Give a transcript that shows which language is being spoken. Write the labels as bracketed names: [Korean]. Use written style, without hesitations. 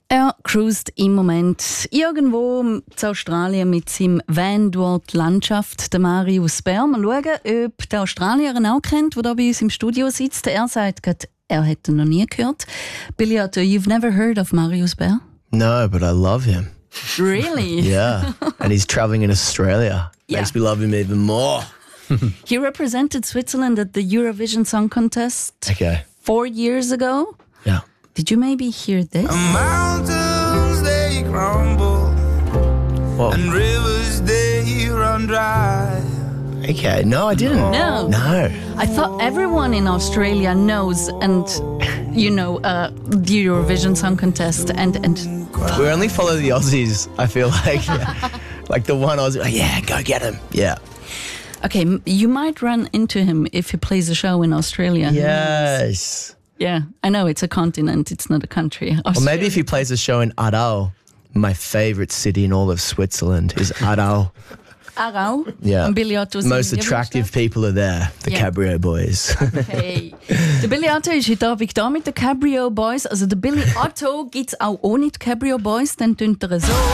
[German] Er cruist im Moment irgendwo in Australien mit seinem Van Dwelt Landschaft, der Marius Bär. Mal schauen, ob der Australier ihn auch kennt, der da bei uns im Studio sitzt. Er sagt gerade, er hätte ihn noch nie gehört. [English] Billy Otto, you've never heard of Marius Bär? No, but I love him. Really? Yeah, and he's traveling in Australia. Makes me love him even more. He represented Switzerland at the Eurovision Song Contest 4 years ago. Yeah. Did you maybe hear this? And mountains, they crumble. Whoa. And rivers, they run dry. Okay, no, I didn't. No. No. I thought everyone in Australia knows and, you know, the Eurovision Song Contest and... We only follow the Aussies, I feel like. Like the one Aussie, like, yeah, go get him, yeah. Okay, you might run into him if he plays a show in Australia. Yes. Yeah, I know, it's a continent, it's not a country. Australia. Or maybe if he plays a show in Aarau, my favourite city in all of Switzerland is Aarau. Aarau? Yeah. And Billy Otto's most attractive people are there, the Cabrio Boys. Okay. [German] Der Billy Otto ist hier, wie da mit den Cabrio Boys. Also der Billy Otto gibt es auch ohne die Cabrio Boys, dann tönt er so.